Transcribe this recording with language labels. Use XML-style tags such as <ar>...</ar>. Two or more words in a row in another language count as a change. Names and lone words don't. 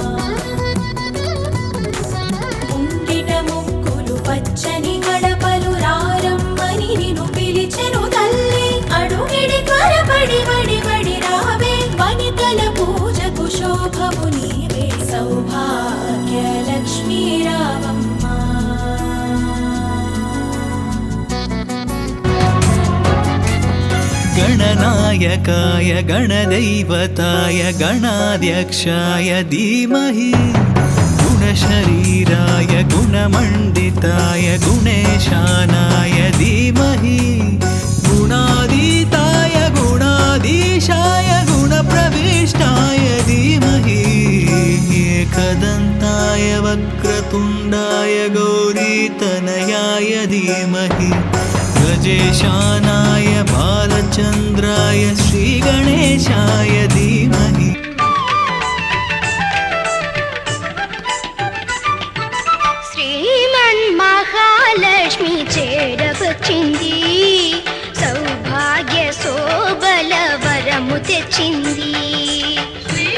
<te>ముంగిట ముక్కులు పచ్చని గడపలు రారమ్మని నిన్ను పిలిచెను తల్లి, అడుగిడి త్వరపడి వడి వడి రావే, వనితల పూజకు శోభము నీవే, సౌభాగ్య లక్ష్మీ రావమ్మా.</te> <sa>गणनायकाय गणदैवताय गणाध्यक्षाय धीमहि, गुणशरीराय गुणमण्डिताय गुणेशानाय धीमहि, गुणातीताय गुणाधीशाय गुणप्रविष्टाय धीमहि, एकदन्ताय वक्रतुण्डाय गौरीतनयाय धीमहि, गजेशानाय बालचन्द्राय श्रीगणेशाय धीमहि.</sa> <te>శ్రీమన్మహాలక్ష్మి చేరవచ్చింది, సౌభాగ్య శోభల వరము తెచ్చింది.</te>